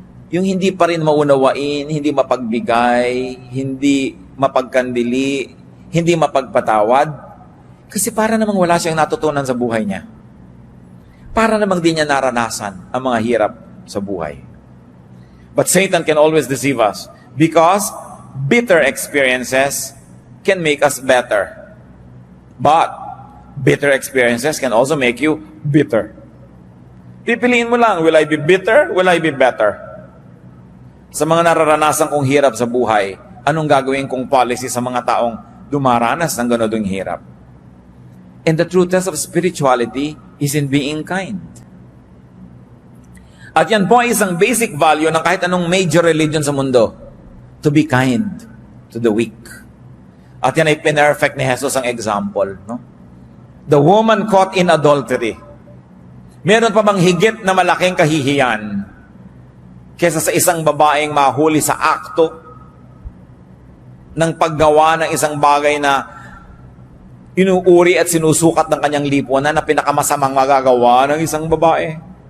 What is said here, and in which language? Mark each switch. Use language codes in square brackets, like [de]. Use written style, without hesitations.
[tl] Yung hindi pa rin maunawain, hindi mapagbigay, hindi mapagkandili, hindi mapagpatawad, kasi para namang wala siyang natutunan sa buhay niya. Para namang di niya naranasan ang mga hirap sa buhay. [en] But Satan can always deceive us because bitter experiences can make us better. But bitter experiences can also make you bitter. [tl] Pipiliin mo lang, [en] will I be bitter? Will I be better? [tl] Sa mga nararanasan kong hirap sa buhay, anong gagawin kong policy sa mga taong dumaranas ng ganodong hirap? [en] And the true test of spirituality is in being kind. [tl] At yan po ay isang basic value ng kahit anong major religion sa mundo. [en] To be kind to the weak. [tl] At yan ay pinerfect ni Jesus ang example. No? [en] The woman caught in adultery. [tl] Meron pa bang higit na malaking kahihiyan kesa sa isang babaeng mahuli sa akto ng paggawa ng isang bagay na inuuri at sinusukat ng kanyang lipunan na pinakamasamang magagawa ng isang babae?